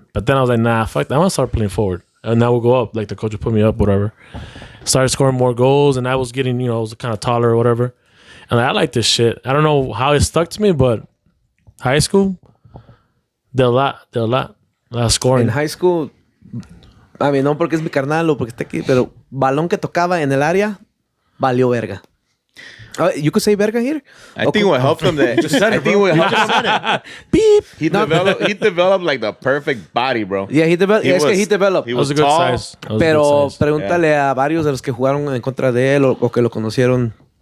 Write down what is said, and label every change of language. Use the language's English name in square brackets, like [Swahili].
[English] But then I was like, nah, fuck that. I want to start playing forward. And now we'll go up. Like the coach would put me up, whatever. Started scoring more goals, and I was getting, I was kind of taller or whatever. And I like this shit. I don't know how it stuck to me, but high school, did a lot of scoring. In high school, [Spanish] A mí no porque es mi carnal o porque está aquí, pero balón que tocaba en el área, valió verga. [English] You could say verga here? I think what helped him that. I think what helped him. Beep. He developed like the perfect body, bro. Yeah, he developed. [Spanish] Es que [English] he developed. He That was was a good tall. size. That was a [Spanish] Pero [English] good size. [Spanish] pregúntale a varios de los que jugaron en contra de él o que lo conocieron.